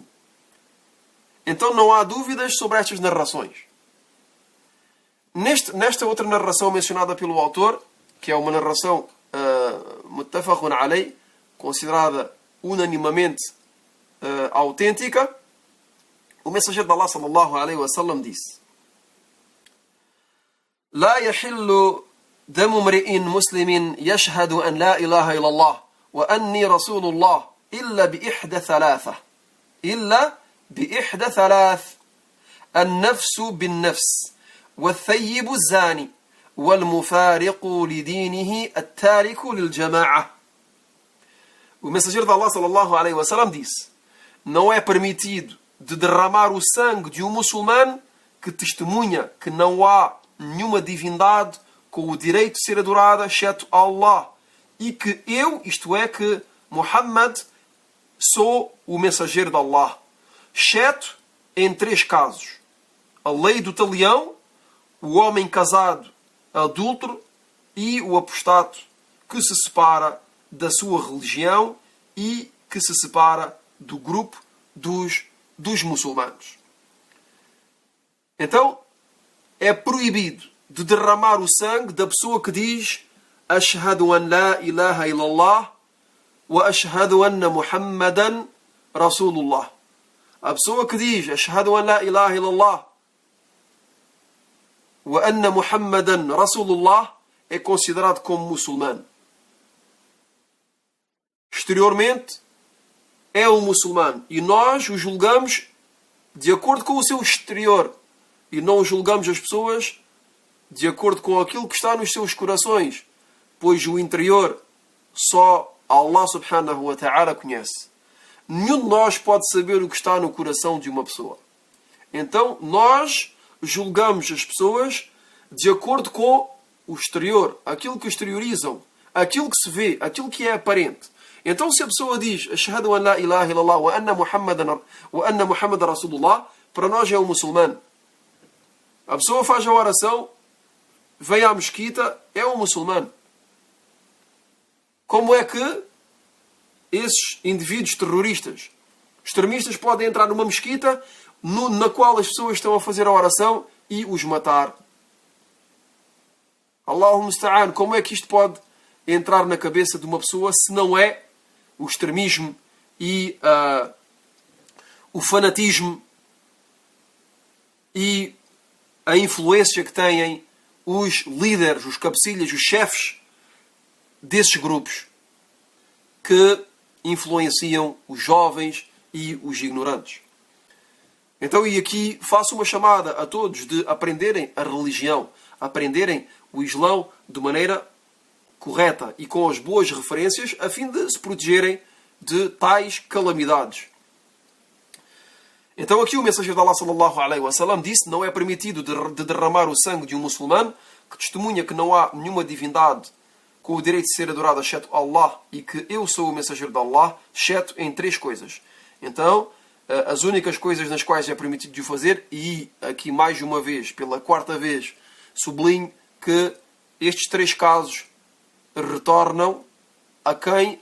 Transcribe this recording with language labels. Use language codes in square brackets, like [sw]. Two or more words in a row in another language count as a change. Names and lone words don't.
[pt] Então não há dúvidas sobre estas narrações. Nesta outra narração mencionada pelo autor, que é uma narração [ar] متفق عليه, [pt] considerada unanimamente autêntica, o mensageiro de Allah [ar] صلى الله عليه وسلم [pt] disse: [ar] لا يحل دم امرئ مسلم يشهد أن لا إله إلا الله وأني رسول الله إلا بإحدى ثلاث النفس بالنفس والثيب الزاني والمفارق لدينه التارك للجماعة. [pt] O mensageiro de Allah [ar] صلى الله عليه وسلم [pt] disse: não é permitido de derramar o sangue de um muçulmano que testemunha que não há nenhuma divindade com o direito de ser adorada exceto Allah, e que eu, isto é, que Muhammad, sou o mensageiro de Allah, exceto em 3 casos: a lei do talião, o homem casado adúltero e o apostato que se separa da sua religião e que se separa do grupo dos muçulmanos. Então, é proibido de derramar o sangue da pessoa que diz [ar] أشهد أن لا إله إلا الله وأشهد أن محمدا رسول الله. [pt] A pessoa que diz [ar] أشهد أن لا إله إلا الله وأن محمدا رسول الله [pt] é considerado como muçulmano. Exteriormente é um muçulmano e nós o julgamos de acordo com o seu exterior e não julgamos as pessoas de acordo com aquilo que está nos seus corações, pois o interior só Allah [ar] سبحانه وتعالى [pt] conhece. Nenhum de nós pode saber o que está no coração de uma pessoa. Então nós julgamos as pessoas de acordo com o exterior, aquilo que exteriorizam, aquilo que se vê, aquilo que é aparente. Então se a pessoa diz [ar] أشهد أن لا إله إلا الله وأن محمدا رسول الله, [pt] para nós é um muçulmano. A pessoa faz a oração, vem à mesquita, é um muçulmano. Como é que esses indivíduos terroristas, extremistas, podem entrar numa mesquita na qual as pessoas estão a fazer a oração e os matar? [ar] الله المستعان, [pt] como é que isto pode entrar na cabeça de uma pessoa se não é o extremismo e o fanatismo e a influência que têm os líderes, os cabecilhas, os chefes desses grupos que influenciam os jovens e os ignorantes. Então, e aqui faço uma chamada a todos de aprenderem a religião, aprenderem o Islão de maneira correta e com as boas referências, a fim de se protegerem de tais calamidades. Então aqui o mensageiro de Allah [ar] صلى الله عليه وسلم [pt] disse: não é permitido de derramar o sangue de um muçulmano que testemunha que não há nenhuma divindade com o direito de ser adorada exceto Allah e que eu sou o mensageiro de Allah, exceto em 3 coisas. Então, as únicas coisas nas quais é permitido de o fazer, e aqui mais uma vez, pela 4ª vez, sublinho que estes 3 casos retornam a quem?